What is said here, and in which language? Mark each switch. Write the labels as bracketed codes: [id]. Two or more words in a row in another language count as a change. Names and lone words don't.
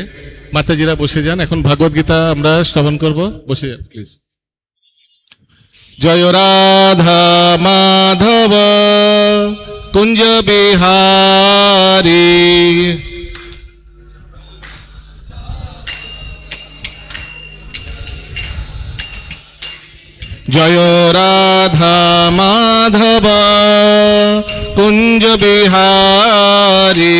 [bn] মাতাজিরা বসে যান, এখন ভাগবত গীতা আমরা শ্রবণ করব। বসে যান প্লিজ। [hi] जय राधा माधव कुंज बिहारी, जय राधा माधव कुंज बिहारी।